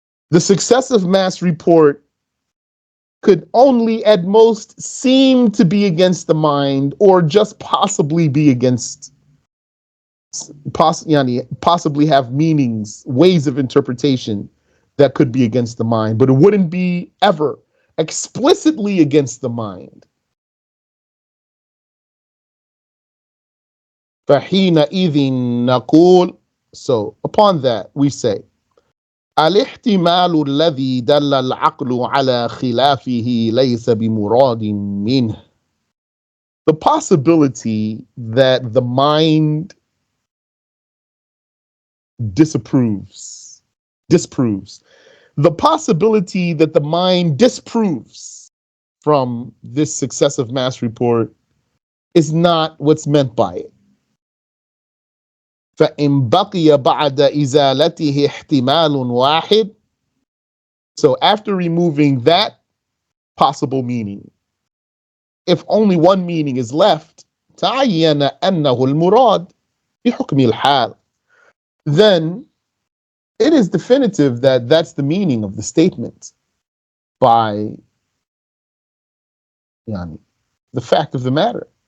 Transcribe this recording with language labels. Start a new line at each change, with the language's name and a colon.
English: The successive mass report could only at most seem to be against the mind, or just possibly be against, possibly have meanings, ways of interpretation that could be against the mind, but it wouldn't be ever explicitly against the mind.
Arabic: فَحِينَئِذٍ نَقُولُ,
English: so upon that we say,
Arabic: الاحتمال الذي دل العقل على خلافه ليس بمراد منه.
English: The possibility that the mind disproves. The possibility that the mind disproves from this successive mass report is not what's meant by it.
Arabic: فإن بقي بعد إزالته احتمال واحد.
English: So after removing that possible meaning, if only one meaning is left,
Arabic: تعين أنه المراد بحكم الحال.
English: Then it is definitive that that's the meaning of the statement by the fact of the matter.